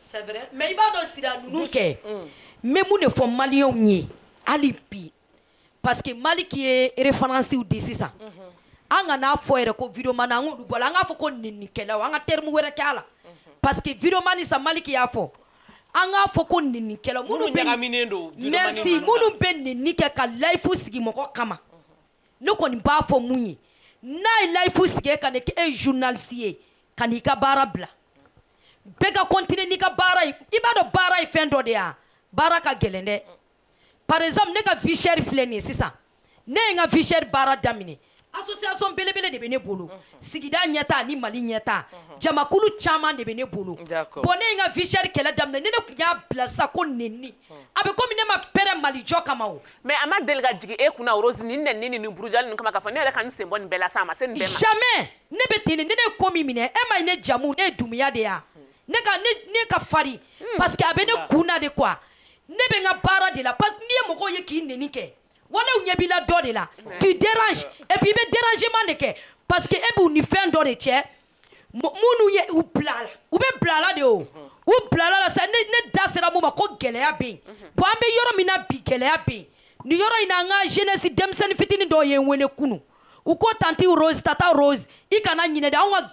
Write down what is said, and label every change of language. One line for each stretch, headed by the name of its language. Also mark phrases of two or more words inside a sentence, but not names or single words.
French: C'est vrai mais
Bambara: i b'a dɔn sira ninnu kɛ n bɛ mun de fɔ maliyɛnw ye hali bi
French: parce que
Bambara: Maliki ye références di sisan an ka n'a fɔ yɛrɛ ko vidéo man an k'olu bɔ an k'a fɔ ko nɛnikɛlaw an ka terme wɛrɛ kɛ a la
French: parce que vidéo
Bambara: man sa Maliki y'a fɔ an k'a fɔ ko nɛnikɛlaw minnu bɛ merci minnu bɛ nɛni kɛ ka live sigi mɔgɔ kama ne kɔni b'a fɔ mun ye n'a ye live sigi ka ne kɛ e journaliste ye ka n'i ka baara bila bɛɛ ka continuer n'i ka baara ye i b'a dɔn baara ye fɛn dɔ de ye baara ka gɛlɛn dɛ
French: par exemple
Bambara: ne ka
French: vie chère
Bambara: filɛ nin ye sisan ne ye n ka
French: vie chère
Bambara: baara daminɛ association belebele de bɛ ne bolo sigida ɲɛta ani Mali ɲɛta jamakulu caman de bɛ ne bolo bon ne ye n ka
French: vie chère
Bambara: kɛlɛ daminɛ ni ne tun y'a bila sa ko nɛni a bɛ komi ne ma pɛrɛn Mali jɔ kama o mais a ma deli ka jigin e kunna Rose ni nɛni ni burujali ninnu kama k'a fɔ ne yɛrɛ ka n sen bɔ nin bɛɛ la sa a ma se nin bɛɛ ma jamais ne bɛ ten de ne ye ko min minɛ e ma ye ne jamu ne ye Dumuya de ya ne ka farin
French: parce que
Bambara: a bɛ ne kun na de quoi ne bɛ n ka baara de la
French: parce que
Bambara: n'i ye mɔgɔw ye k'i nɛni kɛ wala u ɲɛ b'i la dɔ de la
French: tu déranges et puis
Bambara: i bɛ dérangement de kɛ
French: parce que
Bambara: e b'u ni fɛn dɔ de cɛ minnu ye u bila la u bɛ bila la de o u bila la sa ne da sera mun ma ko gɛlɛya bɛ yen bon an bɛ yɔrɔ min na bi gɛlɛya bɛ yen nin yɔrɔ in na an ka jeunesse denmisɛnnin fitinin dɔw ye n wele kunun u ko tanti Rose tata Rose i kana ɲinɛ dɛ anw ka